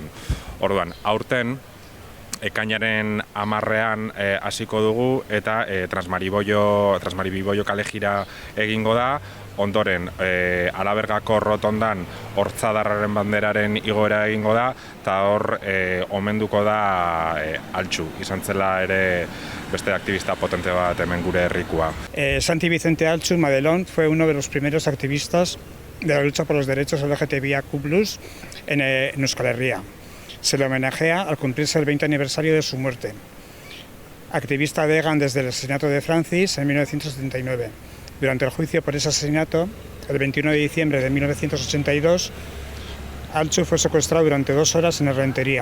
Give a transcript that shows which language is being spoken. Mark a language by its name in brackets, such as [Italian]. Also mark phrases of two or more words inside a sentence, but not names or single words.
[Basque] Orduan, aurten ekainaren 10ean hasiko dugu eta Transmaribiboio kalejira egingo da. Ondoren, Alabergako rotondan Hortzadarraren banderaren igoera egingo da, eta hor omenduko da Altxu, izan zela ere beste activista potente bat hemen gure herrikoa. [Spanish] Santi Vicente Altxu Madelón fue uno de los primeros activistas de la lucha por los derechos LGTBIQ+ en Euskal Herria. Se le homenajea al cumplirse el 20 aniversario de su muerte. Activista de EGAN desde el asesinato de Francis en 1979. Durante el juicio por ese asesinato, el 21 de diciembre de 1982, Altxu fue secuestrado durante 2 horas en Errentería.